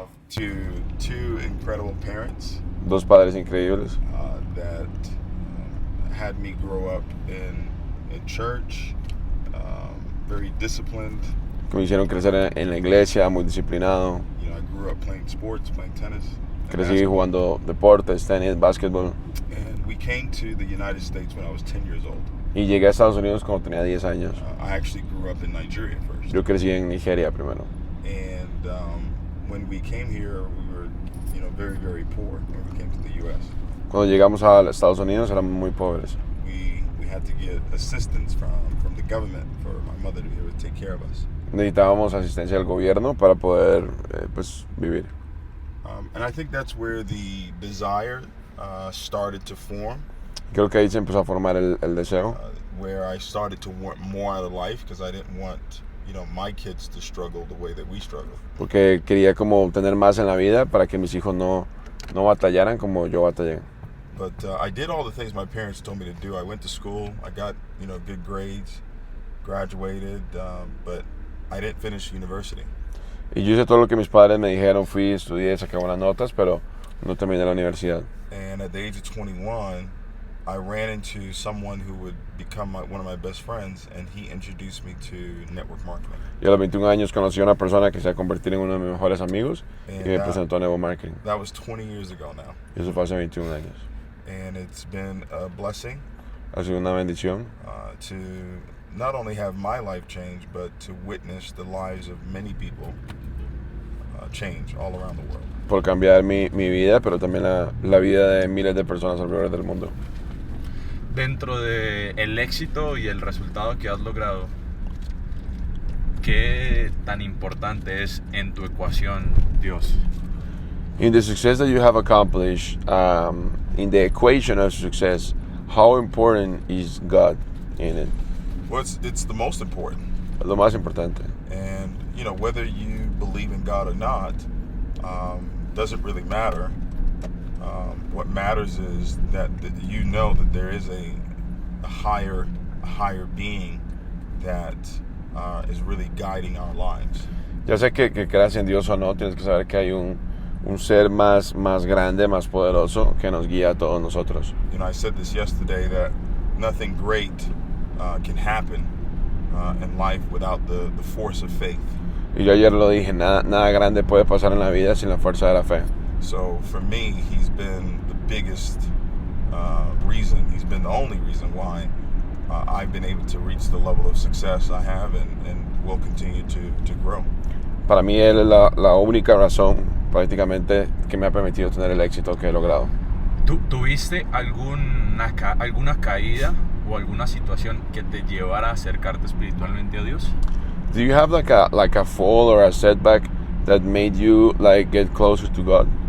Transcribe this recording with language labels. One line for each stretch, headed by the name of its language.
English: To two incredible parents.
Spanish: Dos padres increíbles.
English: That had me grow up in church, very disciplined.
Spanish: Que me hicieron crecer en la iglesia, muy disciplinado.
English: I grew up playing sports, playing tennis.
Spanish: Crecí jugando deportes, tenis, básquetbol.
English: And we came to the United States when I was 10 years old.
Spanish: Y llegué a Estados Unidos cuando tenía 10 años.
English: I actually grew up in Nigeria first.
Spanish: Yo crecí en Nigeria primero.
English: And when we came here, we were, very, very poor when we came to the U.S.
Spanish: Cuando llegamos a Estados Unidos éramos muy pobres.
English: We had to get assistance from the government for my mother to be able to take care of us.
Spanish: Necesitábamos asistencia del gobierno para poder vivir.
English: And I think that's where the desire started to form.
Spanish: Creo que ahí se empezó a formar el deseo.
English: Where I started to want more out of life because I didn't want, my kids to struggle the way that we struggle.
Spanish: Porque quería como obtener más en la vida para que mis hijos no batallaran como yo batallé.
English: But I did all the things my parents told me to do. I went to school. I got, good grades, graduated, but I didn't finish university.
Spanish: Y yo hice todo lo que mis padres me dijeron. Fui, estudié, saqué buenas notas, pero no terminé la universidad.
English: And at the age of 21, I ran into someone who would become one of my best friends, and he introduced me to network marketing.
Spanish: Y a los 21 años conocí a una persona que se va a convertir en uno de mis mejores amigos y me presentó a network marketing.
English: That was 20 years ago now.
Spanish: Y eso fue hace 21 años.
English: And it's been a blessing.
Spanish: Ha sido una bendición.
English: To not only have my life change, but to witness the lives of many people change all around the world.
Spanish: Por cambiar mi vida, pero también la vida de miles de personas alrededor del mundo. Dentro del éxito y el resultado que has logrado, ¿qué tan importante es en tu ecuación Dios?
English: In the success that you have accomplished, in the equation of success, how important is God in it? Well, it's the most important.
Spanish: Es lo más importante.
English: And, whether you believe in God or not, doesn't really matter. What matters is that that there is a higher being that is really guiding our lives.
Spanish: Ya sé que creas en Dios o no, tienes que saber que hay un ser más grande, más poderoso que nos guía a todos nosotros.
English: I said this yesterday that nothing great can happen in life without the force of faith.
Spanish: Y yo ayer lo dije, nada grande puede pasar en la vida sin la fuerza de la fe.
English: So for me, he's been the biggest reason, he's been the only reason why I've been able to reach the level of success I have and will continue to grow.
Spanish: Para mí él es la única razón prácticamente que me ha permitido tener el éxito que he logrado. ¿Tuviste alguna caída o alguna situación que te llevara a acercarte espiritualmente a Dios?
English: Do you have like a fall or a setback that made you get closer to God?